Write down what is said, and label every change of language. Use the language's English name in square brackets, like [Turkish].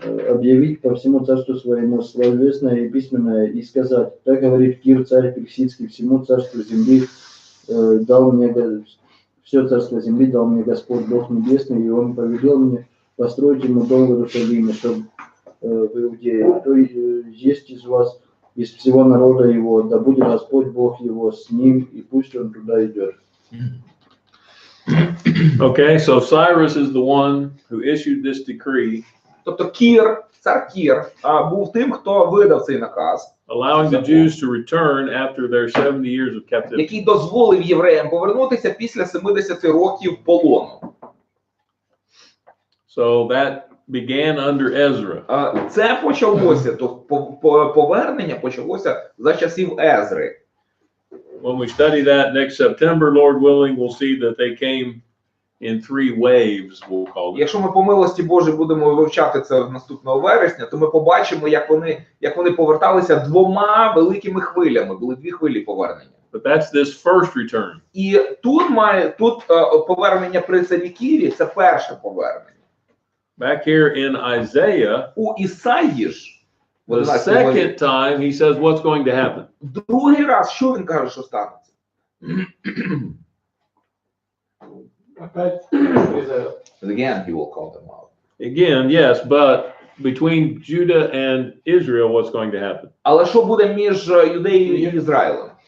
[Russian] объявить по всему царству своему словесное и письменное, и сказать, так говорит Кир, царь Персидский, всему царству земли дал мне, все царство земли дал мне Господь Бог Небесный, и он повелел мне построить ему дом в Иерусалиме, чтобы в Иудее, кто есть из вас, из всего народа его, да будет Господь Бог его с ним, и пусть он туда идет. [English] Okay, so Cyrus is the one who issued this decree, [Ukrainian] Тобто Кір, цар Кір, був тим, хто видав цей наказ, [English] allowing the Jews to return after their 70 years of captivity. [Ukrainian] який дозволив євреям повернутися після 70 років полону. [English] So that began under Ezra. [Ukrainian] Це почалося, то повернення почалося за часів Езри. [English] When we study that next September, Lord willing, we'll see that they came in 3 waves, we'll call it. [Ukrainian] Якщо ми по милості Божій будемо вивчати це наступного вересня, то ми побачимо, як вони поверталися двома великими хвилями. Були 2 хвилі повернення. [English] But that's this first return. [Ukrainian] І тут повернення при царі Кірі – це перше повернення. [English] Back here in Isaiah, [Ukrainian] У Ісаї ж, [English] the second time, he says what's going to happen. [Ukrainian] другий раз, що він каже, що станеться? [Russian] Опять призывает. [English] Again, he will call them out. Again, yes, but between Judah and Israel, what's going to happen? [Ukrainian] Але що буде між Юдеєю і Ізраїлем?